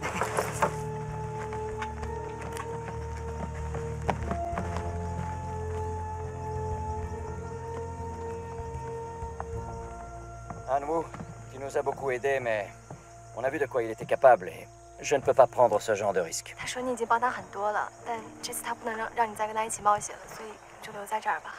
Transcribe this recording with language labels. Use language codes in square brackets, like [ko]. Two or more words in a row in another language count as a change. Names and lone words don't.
[fr] Hanwoo, tu nous as beaucoup aidés, mais on a vu de quoi il était capable et je ne peux pas prendre ce genre de risque. [zh] 他说你已经帮他很多了，但这次他不能让你再跟他一起冒险了，所以就留在这儿吧。